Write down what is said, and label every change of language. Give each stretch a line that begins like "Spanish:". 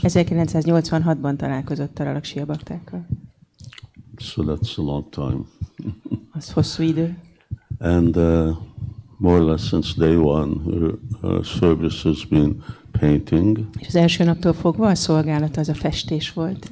Hungarian: 1986-ban találkozott Tarlaksi a baktákkal.
English: So that's a long time.
Hungarian: Az hosszú idő.
English: And more or less since day one, her service has been painting.
Hungarian: És az első naptól fogva a szolgálat az a festés volt.